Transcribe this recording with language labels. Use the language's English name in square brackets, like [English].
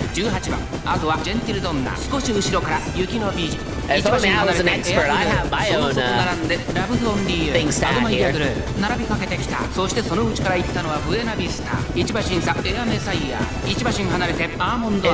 [Japanese] 18番あとはジェンティルドンナ少し後ろから雪の美人 [English] If only I was an expert, I'd have my own things to add here. [Japanese] 並びかけてきたそしてその内から行ったのはブエナビスタ1馬身差エアメサイア1馬身離れてアーモンドアイ